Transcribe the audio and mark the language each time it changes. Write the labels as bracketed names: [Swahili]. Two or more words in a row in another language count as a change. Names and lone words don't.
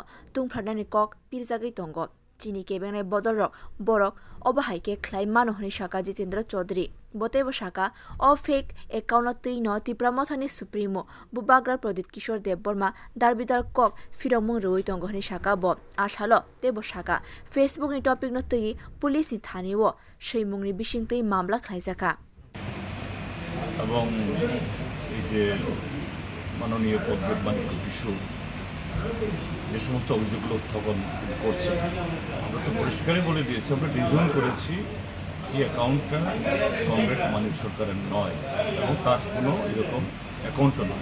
[Kok Borok] तुंफ्रानानि कक पिरजागै तंगो चीनी केबेंनाय बदल रक बरक अबाहायके ख्लाय मानो हनि साका जितेन्द्र चौधरी बतेबो साका अ [English] fake account [Kok Borok] तैनो तिप्रामथानि सुप्रीमो बुबाग्रा प्रदीप किशोर देवबर्मा दालबिदाल कक फिरमुं रवै तंगो हनि साका ब आशालो तेबो साका फेसबुक नि टपिक न तै पुलिस नि थानेवो सैमुंनि बिसिंतै मामला ख्लायजाका [Bangla] এবং এই যে মাননীয় পদ্মবাণিজ্য কিশোর যে সমস্ত অভিযোগগুলো উত্থাপন করছে আমরা তো পরিষ্কারই বলে দিয়েছি, আমরা ডিজাইন করেছি এই অ্যাকাউন্টটা কমরেড মানিক সরকারের নয় এবং তার কোনো এরকম অ্যাকাউন্টও নয়।